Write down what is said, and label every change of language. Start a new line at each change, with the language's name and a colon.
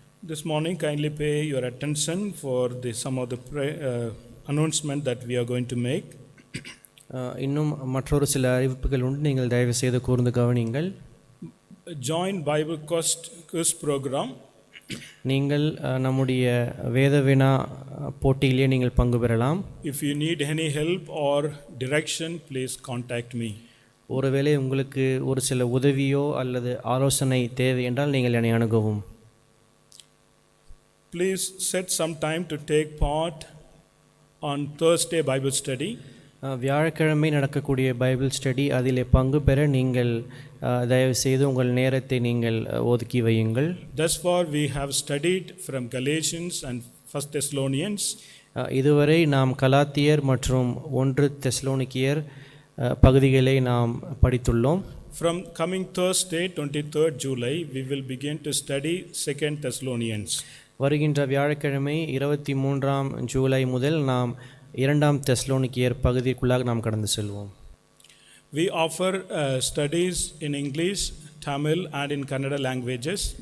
English: This morning, kindly pay your attention for some of the announcement that we are going to make.
Tamil: இன்னும் மற்றொரு சில அறிவிப்புகள் உண்டு, நீங்கள் தயவு செய்து கூர்ந்து கவனியுங்கள்.
English: Join Bible quiz program.
Tamil: நீங்கள் நம்முடைய வேத வினா போட்டியிலே நீங்கள் பங்கு பெறலாம்.
English: If you need any help or direction, please contact me.
Tamil: ஒருவேளை உங்களுக்கு ஒரு சில உதவியோ அல்லது ஆலோசனை தேவை என்றால் நீங்கள் என்னை அணுகவும்.
English: Please set some time to take part on Thursday Bible study.
Tamil: வியாழக்கிழமை நடக்கக்கூடிய பைபிள் ஸ்டடி, அதிலே பங்கு பெற நீங்கள் தயவு செய்து உங்கள் நேரத்தை நீங்கள் ஒதுக்கி வையுங்கள்.
English: Thus far we have studied from Galatians and 1 Thessalonians.
Tamil: இதுவரை நாம் கலாத்தியர் மற்றும் 1 தெசலோனிக்கேயர் பகுதிகளை நாம் படித்துள்ளோம்.
English: From coming Thursday 23rd July we will begin to study 2 Thessalonians.
Tamil: வருகின்ற வியாழக்கிழமை 23ஆம் ஜூலை முதல் நாம் 2 தெசலோனிக்கேயர் பகுதிக்குள்ளாக நாம் கடந்து செல்வோம்.
English: We offer studies in English, Tamil and in Kannada languages.